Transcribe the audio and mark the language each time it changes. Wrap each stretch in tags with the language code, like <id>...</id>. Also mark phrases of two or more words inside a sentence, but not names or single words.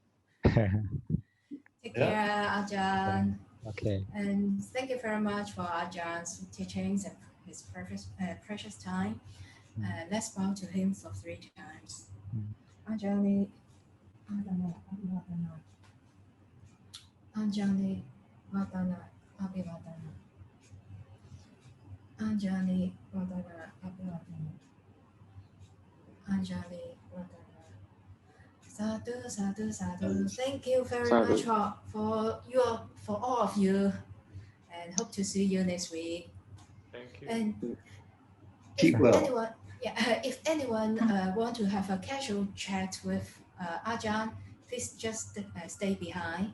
<en>Take care, Ajahn. Okay. And thank you very much for Ajah's teachings and his precious time. Let's bow to him for 3 times.</en> <pi>Ajahn, Anjali Vadana Abhivadana. Anjali Vadana Abhivadana. Anjali Vadana. Sadhu, sadhu, sadhu.</pi> <en>Thank you very much for all of you, and hope to see you next week. Thank you. And keep well. If anyone want to have a casual chat with Ajahn, please just stay behind.</en>